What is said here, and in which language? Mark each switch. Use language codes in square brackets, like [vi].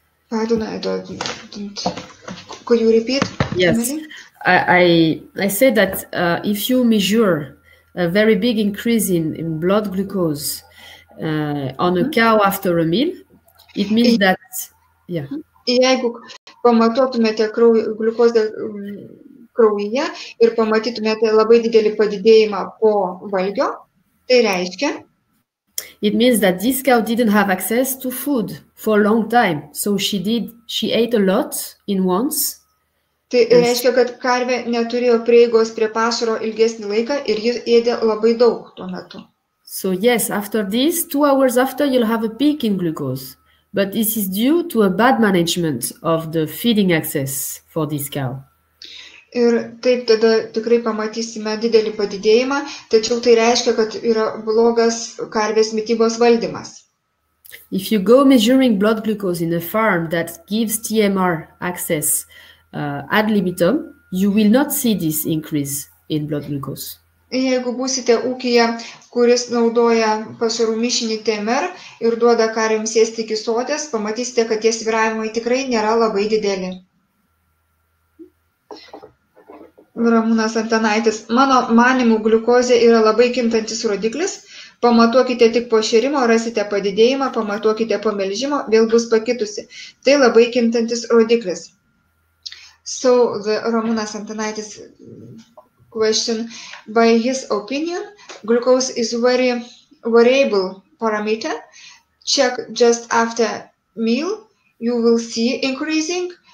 [en] Pardon, I don't. Could you repeat? Yes, I said that if you measure a very big increase in blood glucose on a cow after a meal, it means that, yeah. [lt] Jeigu pamatuotumėte gliukozę kraujyje ir pamatytumėte labai didelį padidėjimą po valgio, tai reiškia, [en] it means that this cow didn't have access to food for a long time, so she ate a lot in once. [lt] Tai reiškia, kad karvė neturėjo prieigos prie pašaro ilgesnį laiką ir ji ėdė labai daug tuo metu. [en] So yes, after this, 2 hours after, you'll have a peak in glucose. But this is due to a bad management of the feeding access for this cow. [lt] Ir taip tada tikrai pamatysime didelį padidėjimą, tačiau tai reiškia, kad yra blogas karvės mitybos valdymas. [en] If you go measuring blood glucose in a farm that gives TMR access ad libitum, you will not see this increase in blood glucose. [lt] Jeigu būsite ūkyje, kuris naudoja pašarų mišinį TMR ir duoda karvėms ėsti iki soties, pamatysite, kad tie svyravimai tikrai nėra labai dideli. Ramūnas Antanaitis, mano manimų gliukozė yra labai kintantis rodiklis. Pamatuokite tik po šėrimo, rasite padidėjimą, pamatuokite po melžimo, vėl bus pakitusi. Tai labai kintantis rodiklis. [en] So the Ramūnas Antanaitis question, by his opinion, glucose is very variable parameter. Check just after meal, you will see increasing.